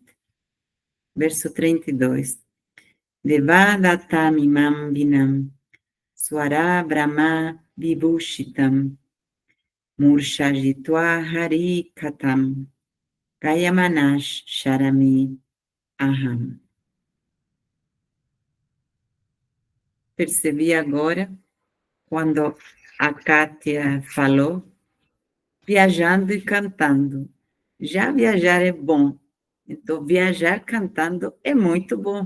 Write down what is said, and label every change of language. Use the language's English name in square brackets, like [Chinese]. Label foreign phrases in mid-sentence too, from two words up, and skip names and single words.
[Portuguese] Verso 32. [Sanskrit] देवदत्तामिमाम् वीणाम् स्वर ब्रह्म विभूषिताम् मूर्च्छयित्वा हरि कथाम् गायमानश् चरामि अहम्. [Portuguese] Percebi agora, quando a Kátia falou, viajando e cantando. Já viajar é bom, então viajar cantando é muito bom.